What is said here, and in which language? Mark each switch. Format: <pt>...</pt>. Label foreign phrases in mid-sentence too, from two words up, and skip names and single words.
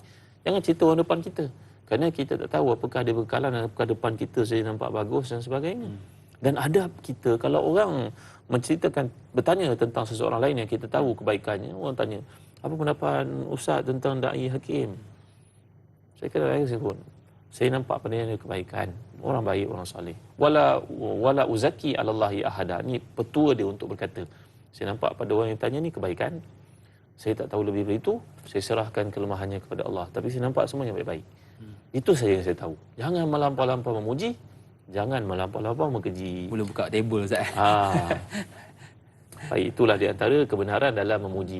<ms>Jangan cerita orang depan kita. Kerana kita tak tahu apakah dia berkalan dan apakah depan kita saja nampak bagus dan sebagainya. Dan adab kita, kalau orang menceritakan, bertanya tentang seseorang lain yang kita tahu kebaikannya, orang tanya, "Apa pendapat Ustaz tentang Da'i Hakim?" Saya kata, saya nampak pada dia kebaikan. Orang baik, orang saleh.</ms> <ar>ولا أزكي على الله أحدا.</ar> <ms>Ni petua dia untuk berkata, saya nampak pada orang yang tanya ni kebaikan. Saya tak tahu lebih dari itu. Saya serahkan kelemahannya kepada Allah. Tapi saya nampak semuanya baik-baik. Itu saja yang saya tahu. Jangan melampau-lampau memuji. Jangan melampau-lampau mengkeji. Boleh buka table, Ustaz. Baik, itulah di antara kebenaran dalam memuji.</ms>